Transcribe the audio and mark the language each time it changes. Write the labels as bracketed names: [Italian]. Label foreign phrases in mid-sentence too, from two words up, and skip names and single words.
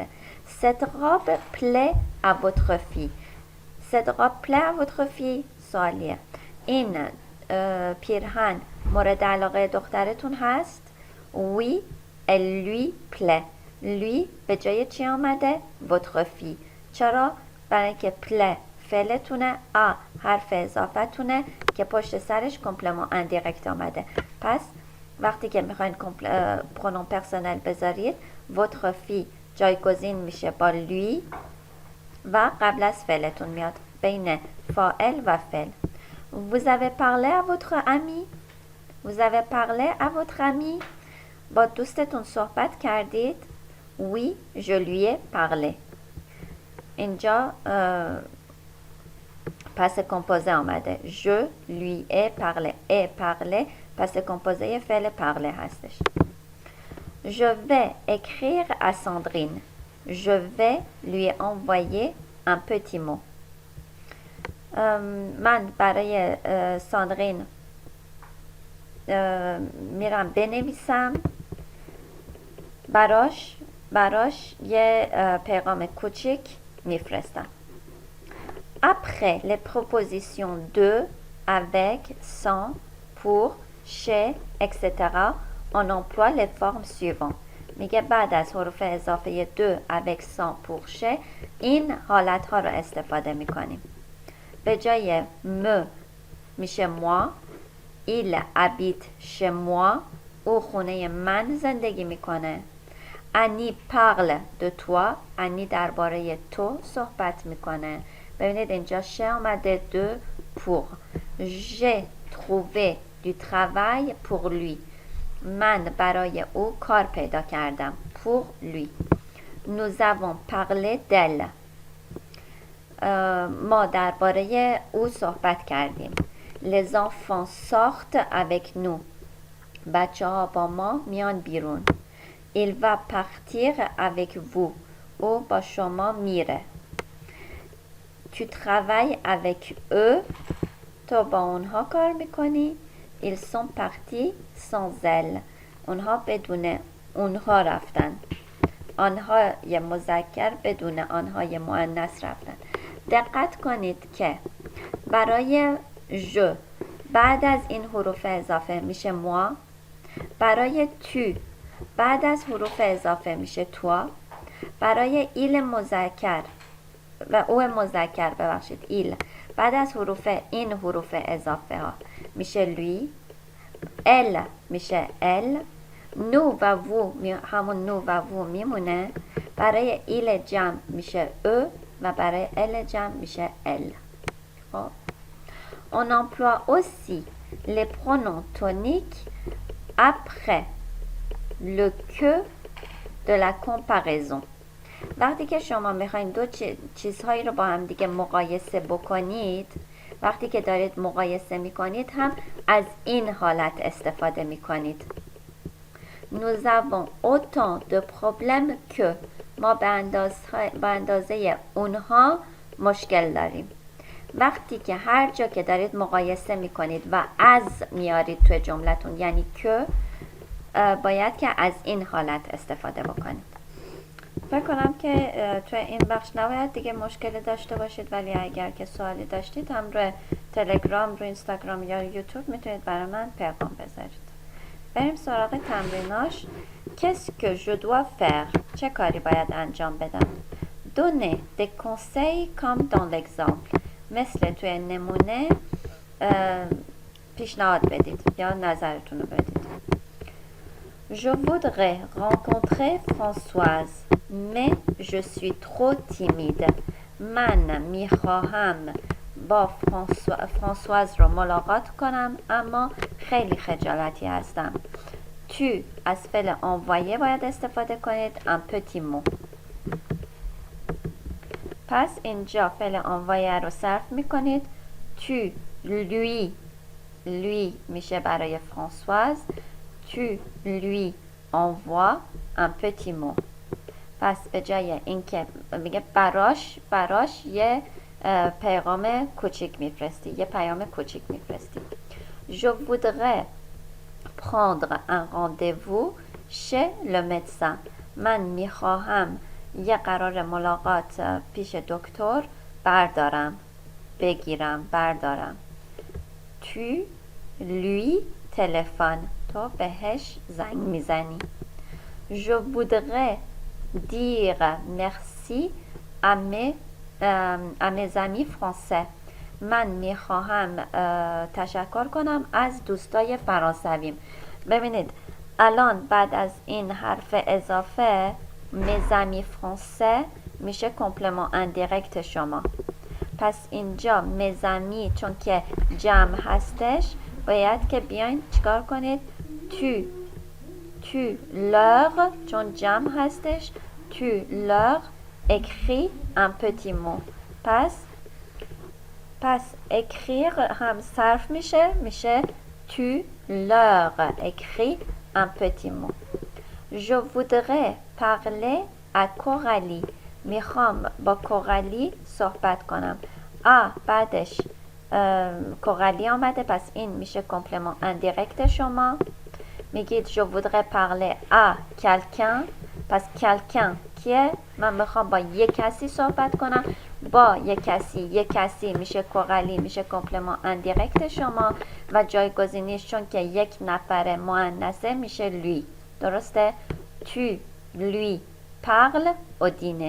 [French] Cette robe plaît à votre fille. Cette robe plaît à votre fille؟ [Persian] سوالیه. این پیرهن مورد علاقه دخترتون هست؟ [French] Oui, elle lui plaît. lui [Persian] به جای چی آمده؟ [French] votre fille. [Persian] چرا؟ برای که plaît فعلتونه، آ حرف اضافتونه که پشت سرش [French] complément indirect [Persian] آمده. پس وقتی که میخواین [French] pronom personnel [Persian] بذارید، [French] votre fille [Persian] جایگزین میشه با lui و قبل از فعلتون میاد، بین فاعل و فعل. [French] Vous avez parlé à votre ami؟ Vous avez parlé à votre ami؟ [Persian] با دوستتون صحبت کردید؟ [French] Oui, je lui ai parlé. [Persian] اینجا پس کمپوزه آمده. [French] Je lui ai parlé. ai parlé [Persian] پس کمپوزه فعل parler هستش. [French] Je vais écrire à Sandrine. Je vais lui envoyer un petit mot. [Persian] من برای ساندرین میرم بنویسم براش یه پیغام کوچیک میفرستم. [French] Après les propositions de, avec, sans, pour, chez, etc. on emploie les formes suivantes. [Persian] میگه بعد از حروف اضافه [French] de, avec, sans, pour, chez [Persian] این حالت ها رو استفاده میکنیم. به جای me میشه moi. [French] Il habite chez moi. [Persian] او خونه من زندگی میکنه. [French] Annie parle de toi. Annie [Persian] درباره تو صحبت میکنه. ببینید اینجا chez آمده [French] de pour. J'ai trouvé du travail pour lui. [Persian] من برای او کار پیدا کردم. [French] Pour lui. Nous avons parlé d'elle. [Persian] ما درباره او صحبت کردیم. [French] Les enfants sortent avec nous. [Persian] بچه ها با ما میان بیرون. [French] Il va partir avec vous. [Persian] او با شما میره. [French] Tu travailles avec eux. [Persian] تو با اونها کار میکنی. [French] Ils sont partis sans elle. [Persian] اونها بدون اونها رفتن. آنها یه مذکر بدون آنها یه مؤنث رفتن. دقت کنید که برای je بعد از این حروف اضافه میشه moi. برای tu بعد از حروف اضافه میشه toi. برای il مذکر و او مذکر ببخشید il بعد از این حروف اضافه ها میشه lui. elle میشه elle. nous و vous همون nous و vous میمونه. برای il جمع میشه eux و برای elle جمع میشه elle. [French] خب on emploie aussi les pronoms toniques après le que de la comparaison. [Persian] وقتی که شما میخواین دو چیزهایی رو با هم دیگه مقایسه بکنید، وقتی که دارید مقایسه میکنید هم از این حالت استفاده میکنید. [French] Nous avons autant de problèmes que. [Persian] ما به اندازه اونها مشکل داریم. وقتی که هر جا که دارید مقایسه میکنید و از میارید توی جملتون یعنی که، باید که از این حالت استفاده بکنید. فکر کنم که توی این بخش نباید دیگه مشکلی داشته باشید، ولی اگر که سوالی داشتید هم روی تلگرام، روی اینستاگرام یا یوتیوب میتونید برای من پیغام بذارید. بریم سراغ تمریناش. [French] Qu'est-ce que je dois faire؟ [Persian] چه کاری باید انجام بدم؟ [French] Donner des conseils comme dans l'exemple. [Persian] مثل توی نمونه پیشنهاد بدید یا نظرتون رو بدید. [French] Je voudrais rencontrer Françoise, mais je suis trop timide. [Persian] من میخواهم با فرانسواز رو ملاقات کنم اما خیلی خجالتی هستم. Tu از فعل envoyer باید استفاده کنید. [French] un petit mot. [Persian] پس اینجا فعل envoyer رو صرف میکنید. [French] Tu lui [Persian] میشه برای فرانسواز. [French] Tu lui envoies un petit mot. [Persian] پس به جای اینکه میگه براش یه پیغام کوچیک میفرستی، یه پیام کوچیک میفرستی. [French] Je voudrais prendre un rendez-vous chez le médecin. [Persian] من میخواهم یه قرار ملاقات پیش دکتر بردارم. [French] Tu lui téléphones. [Persian] تو بهش زنگ میزنی. [French] Je voudrais dire merci à mes amis français. [Persian] من میخواهم تشکر کنم از دوستای فرانسویم. ببینید الان بعد از این حرف اضافه [French] mes amis français [Persian] میشه [French] complément indirect [Persian] شما. پس اینجا مزامی چون که جمع هستش باید که بیاین چیکار کنید؟ [French] tu leur [Persian] چون جمع هستش [French] tu leur écris un petit mot. [Persian] پس écrire هم صرف میشه [French] tu leur écris un petit mot. Je voudrais parler à Coralie. [Persian] میخوام با کورالی صحبت کنم. بعدش کورالی آمده، پس این میشه [French] complément indirect [Persian] شما. [French] میگید je voudrais parler à quelqu'un. [Persian] پس quelqu'un کیه؟ من میخوام با یک کسی صحبت کنم. با یک کسی میشه کورالی، میشه [French] complément indirect [Persian] شما و جایگزینیش چون که یک نفر مؤنثه میشه lui. [French] درسته؟ tu lui parles au dîner.